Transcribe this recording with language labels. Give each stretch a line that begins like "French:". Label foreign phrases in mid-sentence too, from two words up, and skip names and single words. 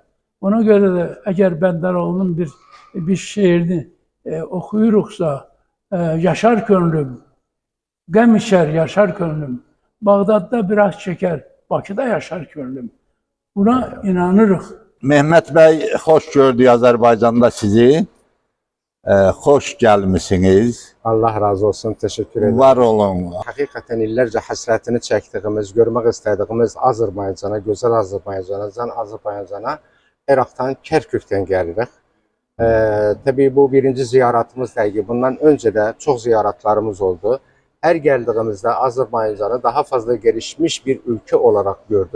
Azerbaijani: Ona görə də əgər Bəndəroğlu'nun bir şeirini oxuyuruqsa, yaşar könlüm, qəm içər yaşar könlüm, Bağdadda biraz çəkər, Bakıda yaşar könlüm. Buna inanırıq. Mehmet Bey, xoş gördük Azərbaycanda sizi. Xoş gəlmisiniz.
Turkish: Allah razı olsun, teşekkür ederim. Var olun. Hakikaten illerce hasretini çektiğimiz, görmek istediğimiz Azerbaycan'a, güzel Azerbaycan'a, Can Azerbaycan'a Irak'tan, Kerkük'ten geldik. Tabii bu birinci ziyaretimiz değil. Bundan önce de çok ziyaretlerimiz oldu. Her geldiğimizde Azerbaycan'ı daha fazla gelişmiş bir ülke olarak gördük.